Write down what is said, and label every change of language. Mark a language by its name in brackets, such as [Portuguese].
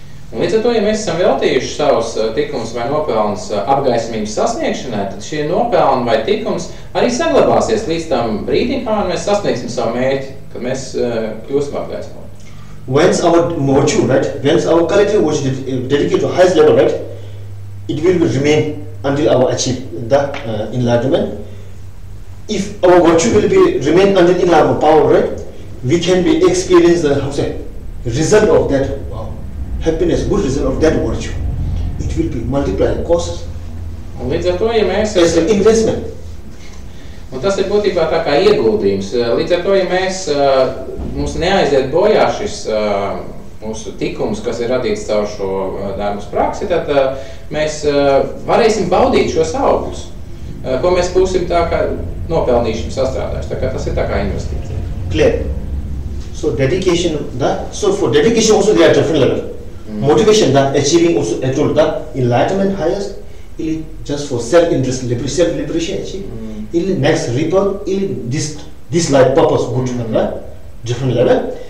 [Latvian] Un līdz ar to, ja mēs esam veltījuši savus tikumus vai nopelnus apgaismības sasniegšanai, tad šie nopelni vai tikums arī saglabāsies līdz tam brīdim, kamēr mēs sasniegsim savu mērķi, kad mēs kļūsim apgaismoti. [English] Once our virtue, right, once our collective virtue dedicated to highest level, right, it will remain until our achieve the enlightenment. If our virtue will remain until enlightenment power, right, we can be experience the result of that happiness, good result of that virtue. It will be multiplied costs. [Latvian] Un līdz ar to, ja mēs [English] as an investment. [Latvian] Un tas ir būtībā tā kā ieguldījums. Līdz ar to, ja mums neaiziet bojā šis mūsu tikums, kas ir radīts caur šo darbus praksi, tad mēs varēsim baudīt šos augļus, ko mēs būsim tā kā nopelnījuši sastrādājuši. Tā kā tas ir tā kā investīcija. [English] Clear. So dedication, so for dedication also there are different levels. Motivation, achieving also the enlightenment highest, just for self-interest, self-liberation achieve. Next rebirth, this life purpose good, different level.